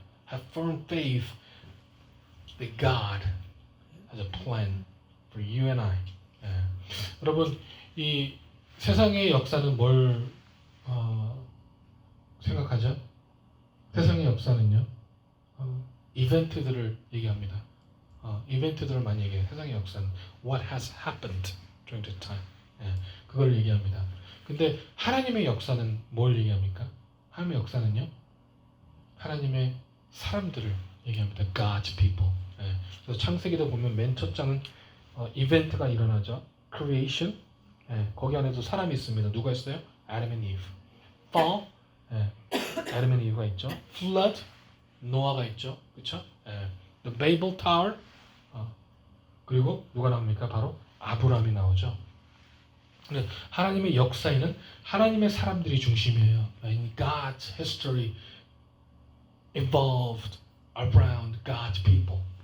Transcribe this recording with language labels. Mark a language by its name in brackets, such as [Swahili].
[English] Have firm faith that God has a plan for you and I. [Korean] 여러분, 이 세상의 역사는 뭘 생각하죠? 세상의 역사는요, 이벤트들을 얘기합니다. 이벤트들을 많이 얘기해요. 세상의 역사는 [English] what has happened during the time. [Korean] 그걸 얘기합니다. 근데 하나님의 역사는 뭘 얘기합니까? 하나님의 역사는요, 하나님의 사람들을 얘기합니다. [English] God's people. [Korean] 그래서 창세기도 보면 맨 첫 장은 이벤트가 일어나죠. [English] Creation. [Korean] 거기 안에도 사람이 있습니다. 누가 있어요? [English] Adam and Eve. Fall. [Korean] Adam and Eve가 있죠. [English] Flood. [Korean] 노아가 있죠. 그렇죠? [English] The Babel Tower. [Korean] 그리고 누가 나옵니까? 바로 아브라함이 나오죠. 하나님의 역사에는 하나님의 사람들이 중심이에요. [English] In God's history evolved around God's people.